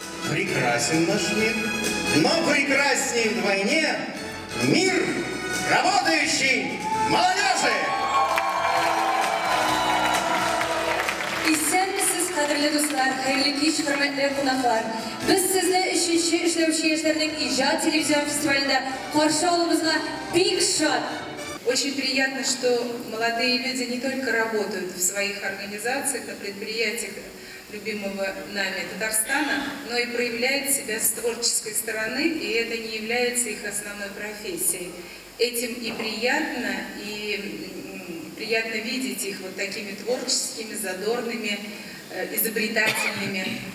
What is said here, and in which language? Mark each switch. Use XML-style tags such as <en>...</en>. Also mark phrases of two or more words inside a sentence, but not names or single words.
<ru>прекрасен наш мир, но прекраснее вдвойне мир работающей молодежи.</ru> <tt>Исәнмесез, кадерле дуслар, хәерле кич, хөрмәтле кунаклар. Без сезне 3-нче эшләүче яшьләрнең иҗат телевизион фестивалендә каршы алуыбызга бик шат.</tt> <ru>Очень приятно, что молодые люди не только работают в своих организациях, на предприятиях любимого нами Татарстана, но и проявляют себя с творческой стороны, и это не является их основной профессией. Этим и приятно видеть их вот такими творческими, задорными, изобретательными.</ru>